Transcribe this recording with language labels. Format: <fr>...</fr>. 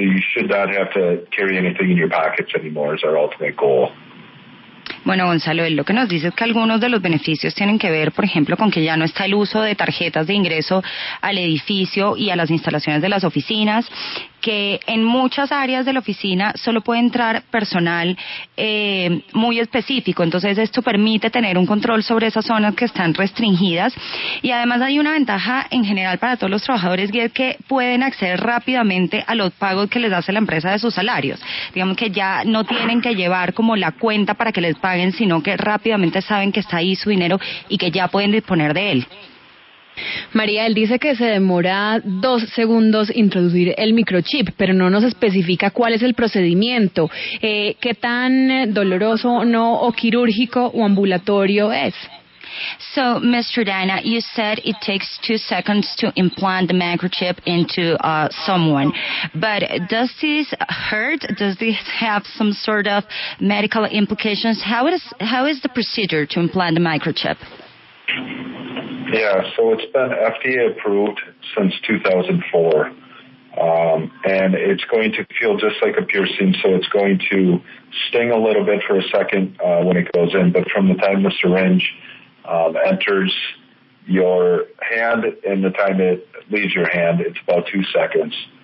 <en>So you should not have to carry anything in your pockets anymore is our ultimate goal.</en> <es>Bueno, Gonzalo, él lo que nos dice es que algunos de los beneficios tienen que ver, por ejemplo, con que ya no está el uso de tarjetas de ingreso al edificio y a las instalaciones de las oficinas, que en muchas áreas de la oficina solo puede entrar personal muy específico, entonces esto permite tener un control sobre esas zonas que están restringidas, y además hay una ventaja en general para todos los trabajadores, y es que pueden acceder rápidamente a los pagos que les hace la empresa de sus salarios. Digamos que ya no tienen que llevar como la cuenta para que les paguen, sino que rápidamente saben que está ahí su dinero y que ya pueden disponer de él. María, él dice que se demora 2 segundos introducir el microchip, pero no nos especifica cuál es el procedimiento, qué tan doloroso o quirúrgico o ambulatorio es.</es> <en>So, Mr. Dana, you said it takes 2 seconds to implant the microchip into someone, but does this hurt? Does this have some sort of medical implications? How is the procedure to implant the microchip? Yeah, so it's been FDA approved since 2004, and it's going to feel just like a piercing, so it's going to sting a little bit for a second when it goes in, but from the time the syringe enters your hand and the time it leaves your hand, it's about 2 seconds.</en>